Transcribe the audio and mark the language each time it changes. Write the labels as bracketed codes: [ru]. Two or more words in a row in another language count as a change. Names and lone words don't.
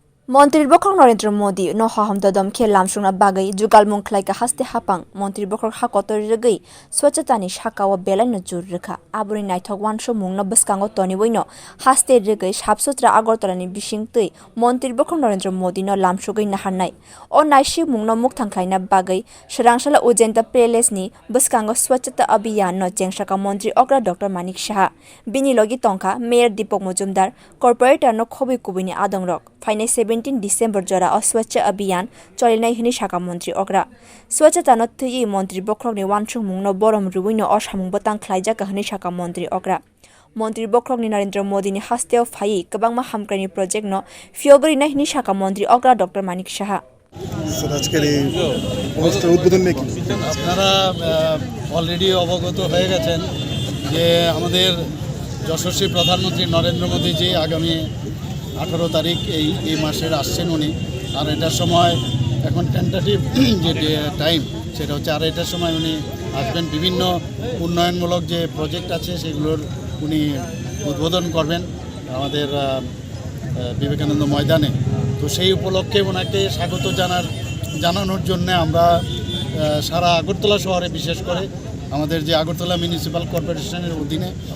[trp] Montri Bokrok Narendra Modi no haham dodom ke lamsokna bagwi jugal mung khlaika haste hapang Montri Bokrok hakotor regui Swcchata ni sakawa belai no jur rekha abuni naithok wansho mung no bwskango toniwui no haste regui sabsutra Agartala ni bising tui Montri Bokrok Narendra Modi no lamsogui naharnai o naisi mung no mukthang khlaina bagwi swrang sala ujenta palace ni bwskango Swcchata abhiyan no chengsaka Montri okra Dr. Manik Saha bini logi tongkha Mayor Dipak Majumder corporator no khobi kubini adongrok फाइने 17 डिसेम्बर जरा स्वच्छ अभियान चलिनाय हिनि साका मन्त्री अग्रा स्वच्छता न थुई मन्त्री बख्रकनि वानसुमुं न बोरम रिwi न असामुं बतां ख्लाइजाका हिनि साका मन्त्री अग्रा मन्त्री बख्रकनि नरेन्द्र मोदीनि हास्तेव फाइ kwbangma हामक्रानि प्रोजेक्ट न फियोगरि नाय हिनि साका मन्त्री अग्रा डॉक्टर मानिक साहा [bn] আজকের এই অনুষ্ঠান উদ্বোধন নিয়ে কি আপনারা অলরেডি অবগত হয়ে গেছেন যে আমাদের যশস্বী প্রধানমন্ত্রী নরেন্দ্র মোদি জি আগামী 18 তারিখ এই মাসের আসছেন উনি আর এটার সময় এখন টেন্টেটিভ যে টাইম সেটা হচ্ছে আর এটার সময় উনি আসবেন বিভিন্ন উন্নয়নমূলক যে প্রজেক্ট আছে সেগুলোর উনি উদ্বোধন করবেন আমাদের বিবেকানন্দ ময়দানে তো সেই উপলক্ষে ওনাকে স্বাগত জানানোর জন্য আমরা সারা আগরতলা শহরে বিশেষ করে আমাদের যে আগরতলা মিউনিসিপ্যাল কর্পোরেশনের অধীনে